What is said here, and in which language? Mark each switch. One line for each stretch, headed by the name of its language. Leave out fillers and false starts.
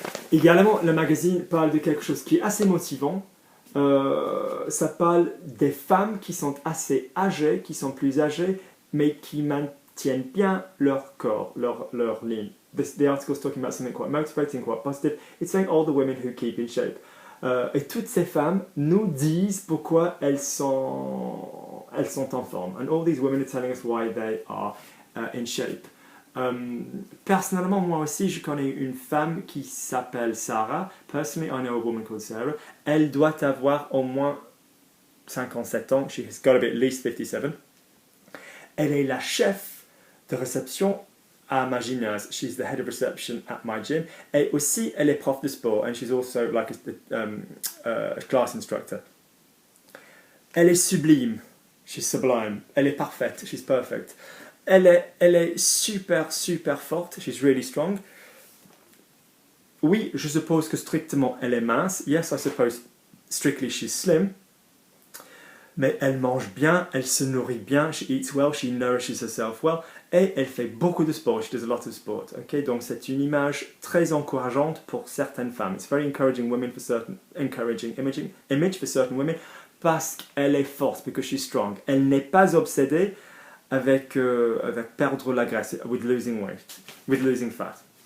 French: Également, le magazine parle de quelque chose qui est assez motivant. Ça parle des femmes qui sont assez âgées, qui sont plus âgées, mais qui maintiennent bien leur corps, leur ligne.
English: The article is talking about something quite motivating, quite positive. It's saying all the women who keep in shape.
French: Et toutes ces femmes nous disent pourquoi elles sont en forme.
English: And all these women are telling us why they are in shape.
French: Personnellement, moi aussi, je connais une femme qui s'appelle Sarah.
English: Personally, I know a woman called Sarah.
French: Elle doit avoir au moins 57 ans.
English: She has got to be at least 57.
French: Elle est la chef de réception à ma gymnase.
English: She's the head of reception at my gym.
French: Et aussi, elle est prof de sport.
English: And she's also like a class instructor.
French: Elle est sublime.
English: She's sublime.
French: Elle est parfaite.
English: She's perfect.
French: Elle est super forte.
English: She's really strong.
French: Oui, je suppose que strictement elle est mince.
English: Yes, I suppose strictly she's slim.
French: Mais elle mange bien, elle se nourrit bien.
English: She eats well, she nourishes herself well.
French: Et elle fait beaucoup de sport.
English: She does a lot of sport. Okay?
French: Donc c'est une image très encourageante pour certaines femmes.
English: It's very encouraging image for certain women
French: parce qu'elle est forte,
English: because she's strong.
French: Elle n'est pas obsédée avec perdre la graisse,
English: with losing weight, with losing fat.